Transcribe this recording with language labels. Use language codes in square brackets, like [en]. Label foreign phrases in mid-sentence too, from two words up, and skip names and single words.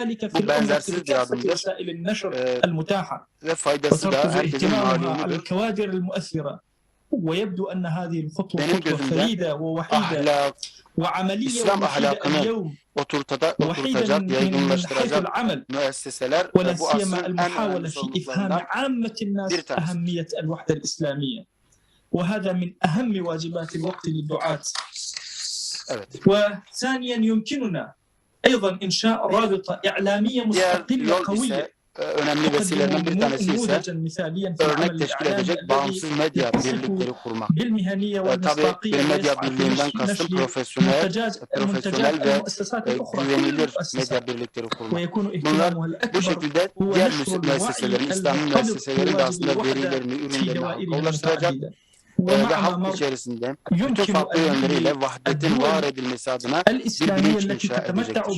[tr] Bu benzersiz bir adımdır ve faydası da herkesin malumudur. Benim gözümde ahlak, İslam ahlakını oturtacak, yaygınlaştıracak müesseseler ve bu asrın en önemli sorumluluklarından bir tanesi. [ar] وهذا من أهم واجبات الوقت للدعاة. وثانيا يمكننا أيضا إنشاء رابطة إعلامية مستقلة قوية. [tr] Önemli vesilelerinden bir tanesi ise örnek teşkil edecek bağımsız medya birlikleri kurmak. Tabii bir medya birliğinden kastım profesyonel ve güvenilir medya birlikleri kurmak. Bunlar bu şekilde diğer müesseselerin, İslami müesseselerin de aslında verilerini, ürünlerini ulaştıracak ve halk içerisinde bütün farklı yönleriyle vahdetin var edilmesi adına bir bilinç inşa edecektir.